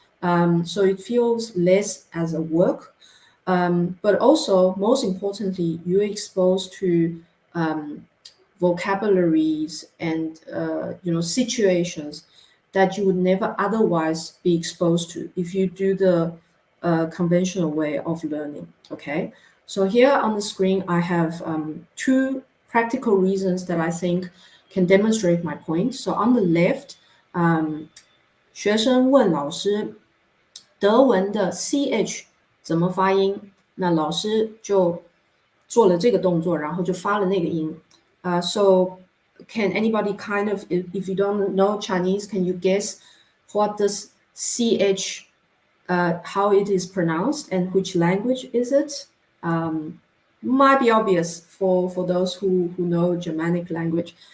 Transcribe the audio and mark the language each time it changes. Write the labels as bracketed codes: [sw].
[en] So it feels less as a work. But also, most importantly, you're exposed to vocabularies and situations that you would never otherwise be exposed to if you do the conventional way of learning. Okay, so here on the screen I have two practical reasons that I think can demonstrate my point. So on the left, [zh] 学生问老师德文的 ch 怎么发音，那老师就做了这个动作，然后就发了那个音。 [en] So can anybody kind of, if you don't know Chinese, can you guess what this ch, how it is pronounced and which language is it? Might be obvious for those who know Germanic language.